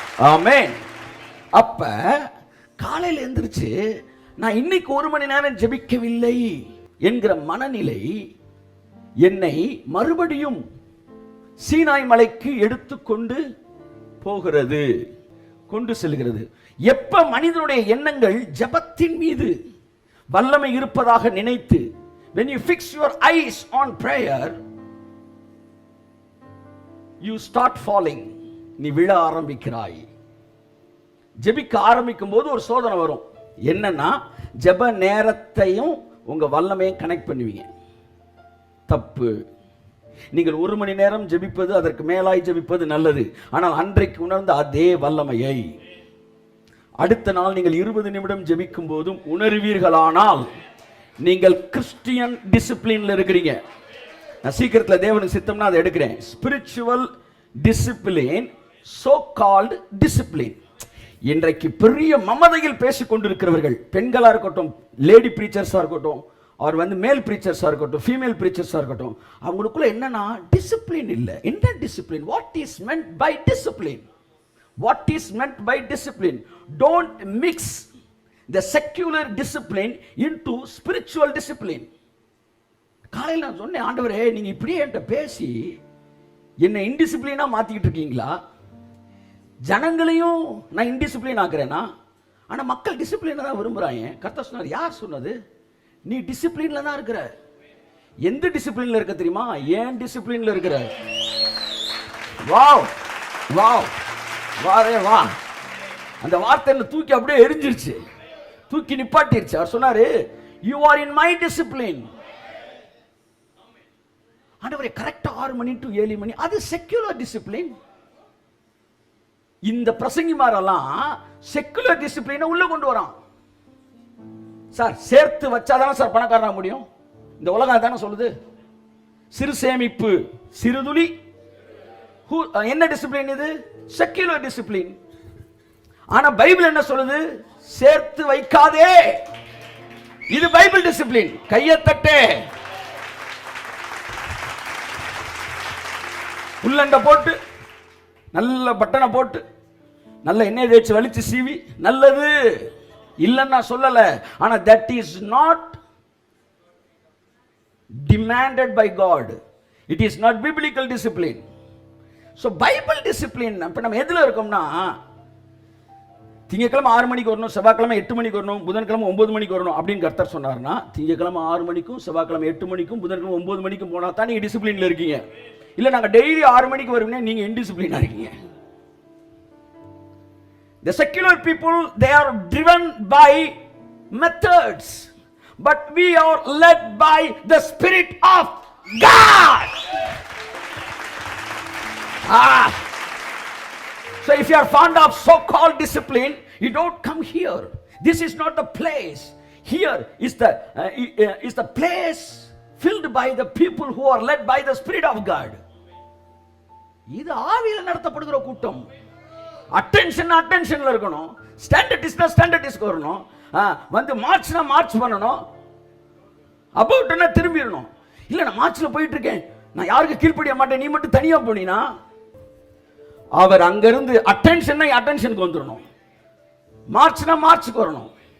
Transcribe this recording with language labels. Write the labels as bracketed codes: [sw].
[ta] ஆமென். அப்ப காலையில் எந்திரிச்சு நான் இன்னைக்கு 1 மணி நேரம் ஜெபிக்கவில்லை என்கிற மனநிலை என்னை மறுபடியும் சீனாய் மலைக்கு எடுத்துக்கொண்டு போகிறது, கொண்டு செல்கிறது. எப்ப மனிதனுடைய எண்ணங்கள் ஜெபத்தின் மீது வல்லமை இருப்பதாக நினைத்து, [en] when you fix your eyes on prayer, you start falling. [ta] நீ விழ ஆரம்பிக்கிறாய். ஜெபிக்க ஆரம்பிக்கும் போது ஒரு சோதனை வரும். என்னன்னா, ஜெப நேரத்தையும் உங்க வல்லமையும் கனெக்ட் பண்ணுவீங்க. தப்பு. நீங்கள் 1 மணி நேரம் ஜெபிப்பது, அதற்கு மேலாய் ஜெபிப்பது நல்லது. ஆனால் அன்றைக்கு உணர்ந்த அதே வல்லமையை அடுத்த நாள் நீங்கள் 20 நிமிடம் ஜெபிக்கும் போதும் உணர்வீர்களானால் நீங்கள் கிறிஸ்டியன் டிசிப்ளின்ல இருக்கிறீங்க. நான் சீக்கிரத்தில் தேவனுக்கு சித்தம்னா அதை எடுக்கிறேன். Spiritual discipline, so called discipline. இன்றைக்கு பெரிய மமதையில் பேசிக் கொண்டிருக்கிறவர்கள், பெண்களா இருக்கட்டும், லேடி பிரீச்சர்ஸா இருக்கட்டும், அவர் மேல் பிரீச்சர்ஸா இருக்கட்டும், ஃபீமேல் பிரீச்சர்ஸா இருக்கட்டும், அவங்களுக்குள்ள என்னன்னா டிசிப்ளின் இல்லை. என்ன [en] Discipline? What is meant by discipline? What is meant by discipline? Don't mix the secular discipline into spiritual discipline. [ta] காலையில் நான் சொன்னேன், ஆண்டவரே நீங்க இப்படியே என்கிட்ட பேசி என்னை இன்டிசிப்ளினா மாத்திக்கிட்டு இருக்கீங்களா? ஜனங்களையும் நான் இன்டிசிப்ளின் ஆக்குறேனா? ஆனா மக்கள் டிசிப்ளினை தான் விரும்புறாங்க. கர்த்தர் சொன்னார், யார் சொன்னது? நீ டிசிப்ளின்ல தான் இருக்கிற. எந்த டிசிப்ளின்ல இருக்க தெரியுமா? ஏன் டிசிப்ளின்ல இருக்கிற. வாவ் வாவ் வாரே வா. அந்த வார்த்தையில தூக்கி அப்படியே எரிஞ்சிருச்சு, தூக்கி நிப்பாட்டிருச்சு. அவர் சொன்னாரு, [en] you are in my discipline. [ta] ஆண்டவரே கரெக்டா 6 மணி டு 7 மணி, அது செக்குலர் டிசிப்ளின். இந்த பிரசங்கிமாரெல்லாம் செக்குலர் டிசிப்ளினை உள்ள கொண்டு வரான். சார் சேர்த்து வச்சாதானே சார் பணக்காரனா முடியும்? இந்த உலகம் தானே சொல்லுது. சிறு சேமிப்பு சிறுதுளி. என்ன டிசிப்ளின் இது? Secular discipline. ஆனா பைபிள் என்ன சொல்லுது? சேர்த்து வைக்காதே. இது பைபிள் டிசிப்ளின். கையை தட்டே, உள்ளண்ட போட்டு, நல்ல பட்டனை போட்டு, நல்ல எண்ணெய் தேய்ச்சி வலிச்சு சீவி, நல்லது இல்லைன்னு நான் சொல்லல. [en] ஆனா that is not demanded by God. It is not biblical discipline. [ta] So Bible discipline இப்போ நம்ம எதில் இருக்கோம்னா, திங்கக்கிழமை 6 மணிக்கு வரணும், செவ்வாய்க்கிழமை 8 மணிக்கு வரணும், புதன்கிழமை 9 மணிக்கு வரணும் அப்படின்னு கர்த்தர் சொன்னார்னா, திங்கக்கிழமை 6 மணிக்கும் செவ்வாய்க்கிழமை 8 மணிக்கும் புதன்கிழமை 9 மணிக்கும் போனால் தான் நீங்கள் டிசிப்ளினில் இருக்கீங்க. இல்லை நாங்கள் டெய்லி 6 மணிக்கு வருவீங்க, நீங்கள் இன்டிசிப்ளினாக இருக்கீங்க. [en] The secular people, they are driven by methods, but we are led by the Spirit of God. So if you are fond of so-called discipline, you don't come here. This is not the place. Here is the place filled by the people who are led by the Spirit of God. [ta] இது ஆவியில் நடத்தப்படுகிற கூட்டம். அட்டென்ஷன்ல இருக்கணும், ஸ்டாண்டர்டிஸ்ட்க்கு வரணும், வந்து மார்ச்னா March பண்ணணும், அபவுட்னா திரும்பிடணும். இல்லை நான் மார்ச்ல போயிட்டு இருக்கேன், நான் யாருக்கு கீழ்ப்படிய மாட்டேன், நீ மட்டும் தனியா போனீனா, அவர் அங்கிருந்து அட்டென்ஷனுக்கு வந்துடணும், மார்ச்னா மார்ச்சுக்கு வரணும்.